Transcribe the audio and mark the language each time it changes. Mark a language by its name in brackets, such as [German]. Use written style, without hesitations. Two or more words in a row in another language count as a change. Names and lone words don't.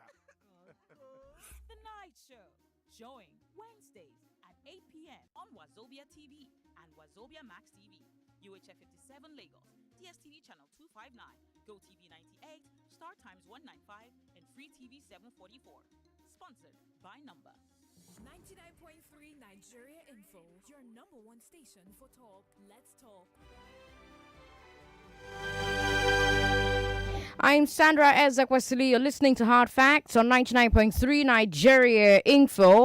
[English] The Night Show, showing Wednesdays at 8 p.m. on Wazobia TV and Wazobia Max TV, UHF 57 Lagos, DSTV channel 259, GoTV 98, Star Times 195, and Free TV 744. Sponsored by Number. 99.3 Nigeria Info, your number one station for talk. Let's talk. I'm Sandra Ezekwesili. You're listening to Hard Facts on 99.3 Nigeria Info.